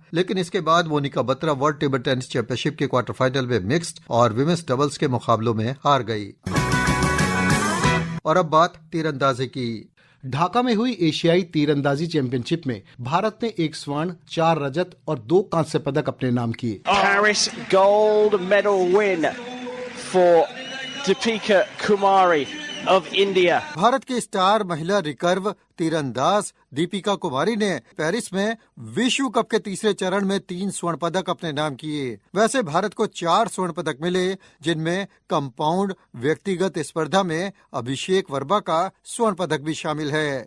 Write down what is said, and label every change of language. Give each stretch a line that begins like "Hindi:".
Hindi: लेकिन इसके बाद Monika Batra world table tennis championship के क्वार्टर फाइनल में मिक्स्ड और विमेंस डबल्स के मुकाबलों में हार गई। और अब बात तीरंदाजी की। ढाका में हुई एशियाई तीरंदाजी चैंपियनशिप में भारत ने 1 स्वर्ण, 4 रजत और 2 कांस्य पदक अपने नाम किए।
English: Paris gold medal win for Deepika Kumari of India.
Hindi: Bharat की स्टार महिला रिकर्व तीरंदाज दीपिका कुमारी ने पेरिस में विश्व कप के तीसरे चरण में 3 स्वर्ण पदक अपने नाम किए। वैसे भारत को 4 स्वर्ण पदक मिले, जिनमें कंपाउंड व्यक्तिगत स्पर्धा में अभिषेक वर्मा का स्वर्ण पदक भी शामिल है।